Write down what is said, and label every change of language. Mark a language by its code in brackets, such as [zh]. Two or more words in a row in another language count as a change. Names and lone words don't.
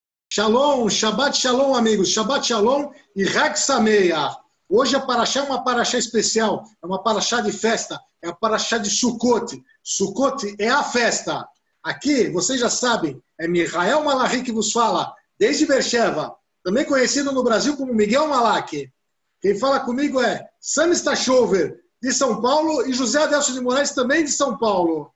[he] שלום, שבת שלום, amigos. שבת שלום e חג שמח. [pt] Hoje a paraxá é uma paraxá especial, é uma paraxá de festa, é a paraxá de Sukkot. Sukkot é a festa. Aqui, vocês já sabem, é Mihael Malachi que vos fala, desde Beersheba, também conhecido no Brasil como Miguel Malak. Quem fala comigo é Sam Stachover, de São Paulo, e José Adelson de Moraes, também de São Paulo.